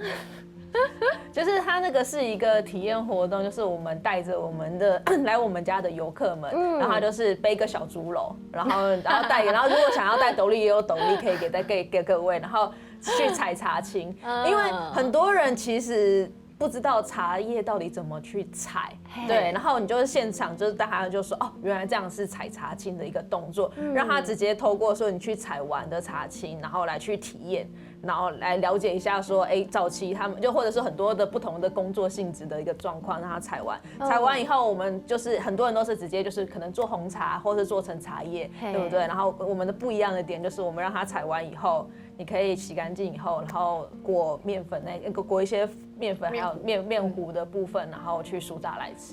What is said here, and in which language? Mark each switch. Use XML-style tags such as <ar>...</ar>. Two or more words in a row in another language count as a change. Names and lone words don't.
<zh>就是它那個是一個體驗活動，就是我們帶着我們的來我們家的遊客們，然後他就是背個小豬簍，然後帶，然後如果想要帶斗笠也有斗笠可以給各位，然後去採茶青，因為很多人其實不知道茶葉到底怎麼去採，對，然後你就是現場就是大家就說哦，原來這樣是採茶青的一個動作，讓他直接透過說你去採完的茶青，然後來去體驗。然後來了解一下說，早期他們就或者是很多的不同的工作性質的一個狀況，讓他採完以後，我們就是很多人都是直接就是可能做紅茶，或是做成茶葉，對不對？然後我們的不一樣的點就是，我們讓他採完以後， 你可以洗干净以后，然后裹面粉裹一些面粉，还有面糊的部分，然后去酥炸来吃。</zh>